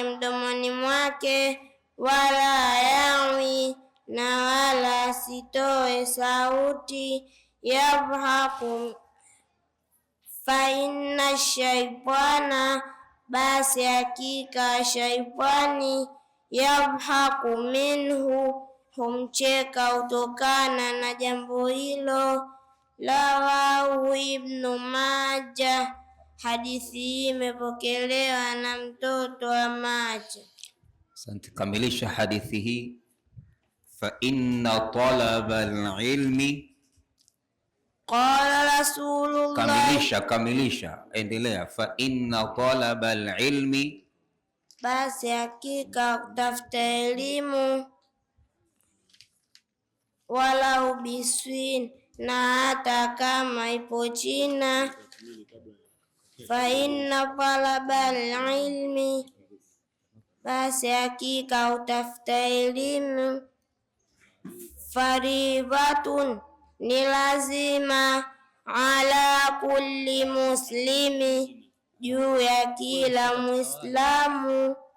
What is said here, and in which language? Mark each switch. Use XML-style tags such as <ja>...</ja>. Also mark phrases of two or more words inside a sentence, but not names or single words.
<sw>mdomoni mwake,</sw> <ar>ولا يعوي,</ar> <sw>na wala sitoe sauti, yabhaku,</sw> <ar>فإن الشيطان,</ar> <sw>basi hakika shaitani, yabhaku minhu, humcheka utokana na jambo hilo. Rawahu Ibnu Majah, hadithi hii imepokelewa na mtoto wa Majah. Asante. Kamilisha hadithi hii.</sw> <ar>فإن طلب العلم, قال رسول الله,</ar> <sw>kamilisha, endelea.</sw> <ar>فإن طلب العلم,</ar> <sw>basi hakika kutafuta elimu,</sw> <ar>ولو بالصين,</ar> <sw>na hata kama ipo China.</sw> <ar>فإن طلب العلم,</ar> <sw>basi hakika utafuta elimu, faridhatun, ni lazima,</sw> <ar>على كل مسلم,</ar> <sw>juu ya kila Muislamu.</sw>